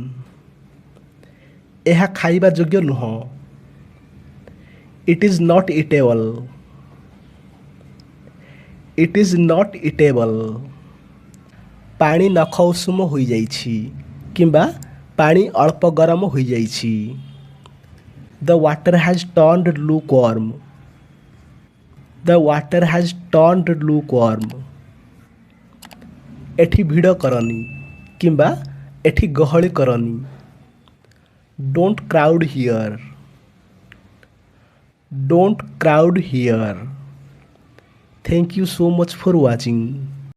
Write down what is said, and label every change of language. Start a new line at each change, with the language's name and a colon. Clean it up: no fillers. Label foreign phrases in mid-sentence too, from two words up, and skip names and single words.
Odia: ଏହା ଖାଇବା ଯୋଗ୍ୟ ନୁହଁ।
English: It is not eatable. It is not eatable.
Odia: ପାଣି ନଖ ଉଷୁମ ହୋଇଯାଇଛି କିମ୍ବା ପାଣି ଅଳ୍ପ ଗରମ ହୋଇଯାଇଛି।
English: The water has turned lukewarm. The water has turned lukewarm.
Odia: ଏଠି ଭିଡ଼ କରନି କିମ୍ବା ଏଠି ଗହଳି କରନି।
English: Don't crowd here. Don't crowd here. Thank you so much for watching.